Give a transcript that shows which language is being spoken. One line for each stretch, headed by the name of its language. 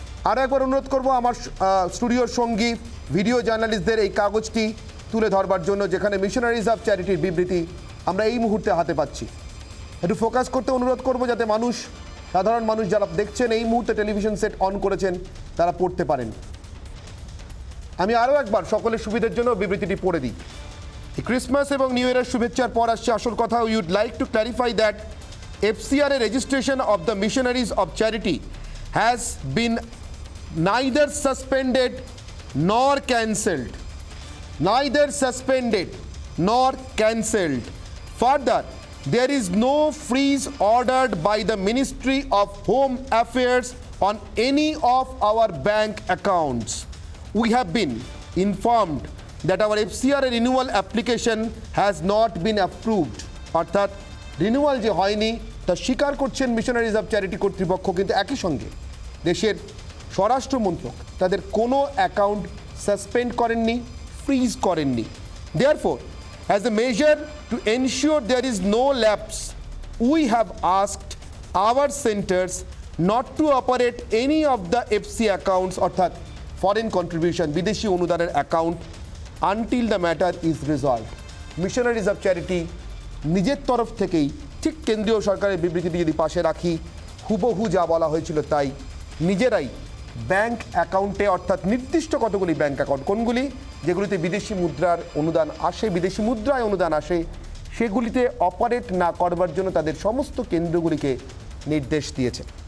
Bangla: আরও একবার অনুরোধ করবো আমার স্টুডিওর সঙ্গী ভিডিও জার্নালিস্টদের এই কাগজটি তুলে ধরবার জন্য, যেখানে মিশনারিজ অফ চ্যারিটির বিবৃতি আমরা এই মুহূর্তে হাতে পাচ্ছি। একটু ফোকাস করতে অনুরোধ করবো, যাতে সাধারণ মানুষ যারা দেখছেন এই মুহূর্তে টেলিভিশন সেট অন করেছেন তারা পড়তে পারেন। আমি আরও একবার সকলের সুবিধার জন্য বিবৃতিটি পড়ে দিই। এই ক্রিসমাস এবং নিউ ইয়ারের শুভেচ্ছার পর আসছে আসল কথা।
English: We would like to clarify that FCRA registration of the Missionaries of Charity has been neither suspended nor cancelled. Neither suspended nor cancelled. Further, there is no freeze ordered by the Ministry of Home Affairs on any of our bank accounts. We have been informed that our FCRA renewal application has not been approved.
Bangla: অর্থাৎ renewal যে হয়নি তা স্বীকার করছেন missionaries of charity কর্তৃপক্ষ, কিন্তু একই সঙ্গে দেশের স্বরাষ্ট্রমন্ত্রক তাদের কোনো অ্যাকাউন্ট সাসপেন্ড করেননি, ফ্রিজ করেননি।
English: Therefore, as a measure to ensure there is no lapse, we have asked our centers not to operate any of the FC accounts,
Bangla: অর্থাৎ ফরেন কন্ট্রিবিউশন, বিদেশি অনুদানের account,
English: Until the matter is resolved.
Bangla: Missionaries of charity নিজের তরফ থেকেই ঠিক কেন্দ্রীয় সরকারের বিবৃতিটি যদি পাশে রাখি, হুবহু যা বলা হয়েছিল তাই, নিজেরাই ব্যাংক অ্যাকাউন্টে, অর্থাৎ নির্দিষ্ট কতগুলি ব্যাংক অ্যাকাউন্ট, কোনগুলি যেগুলিতে বিদেশি মুদ্রার অনুদান আসে, বিদেশি মুদ্রায় অনুদান আসে, সেগুলিতে অপারেট না করবার জন্য তাদের সমস্ত কেন্দ্রগুলিকে নির্দেশ দিয়েছে।